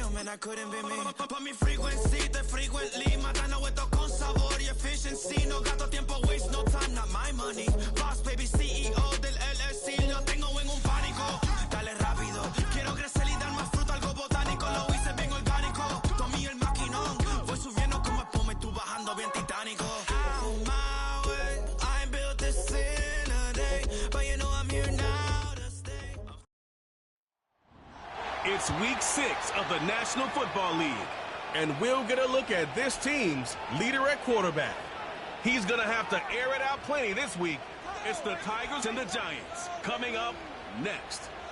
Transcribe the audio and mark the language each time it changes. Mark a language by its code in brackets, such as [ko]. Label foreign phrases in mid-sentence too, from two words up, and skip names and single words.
[en] that couldn't be me. [es] Pa' mi frequency, te frequently matando esto con sabor y efficiency. No gasto tiempo, [en] waste no time, not my money. Boss baby, [es] CEO del LLC, lo tengo en un pánico. Dale rápido, quiero crecer y dar más fruto, algo botánico. Lo hice bien orgánico, tomé el maquinón. Voy subiendo como espuma y tú bajando bien titánico. [en] Out my way, I ain't built this in a day, but you know I'm here now to stay. It's week 6 of the National Football League, and we'll get a look at this team's leader at quarterback. He's going to have to air it out plenty this week. It's the Tigers and the Giants coming up next.